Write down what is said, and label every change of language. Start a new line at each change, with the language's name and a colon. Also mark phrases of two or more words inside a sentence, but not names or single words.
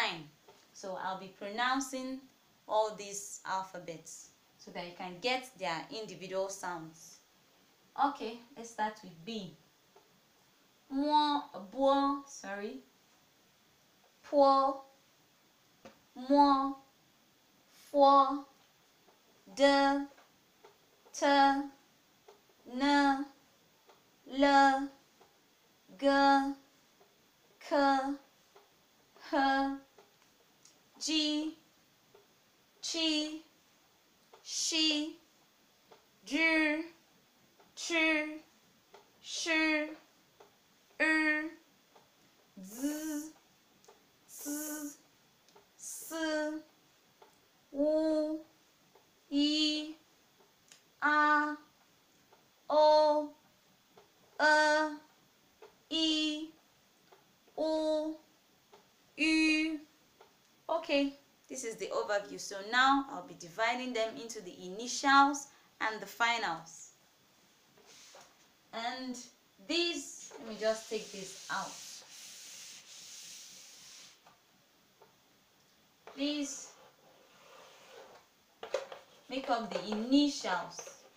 English: So I'll be pronouncing all these alphabets so that you can get their individual sounds. Okay, let's start with B.
Chinese: Po, mo, fo, de, te, ne, le, ge, ke, he, ji, chi, shi, J, ch, sh, z, s, w, I, a, o, I, o, u.
English: Okay, this is the overview. So now I'll be dividing them into the initials and the finals. And these, let me just take this out. These make up the initials.